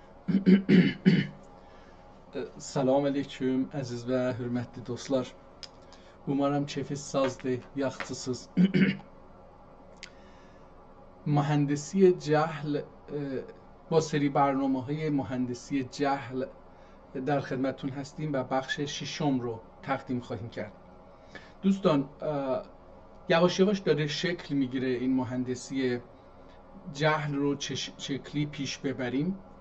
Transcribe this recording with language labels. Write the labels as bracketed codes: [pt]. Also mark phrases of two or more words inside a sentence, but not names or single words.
[az] Salam aleyküm əziz və hörmətli dostlar. Umarım keyfiniz sazdır, yaxşısınız. [fa] مهندسی جهل با سری برنامه‌های مهندسی جهل در خدمتتون هستیم و بخش ششم رو تقدیم خواهیم کرد. دوستان یواش یواش داره شکل میگیره این مهندسی جهل رو چه شکلی پیش ببریم.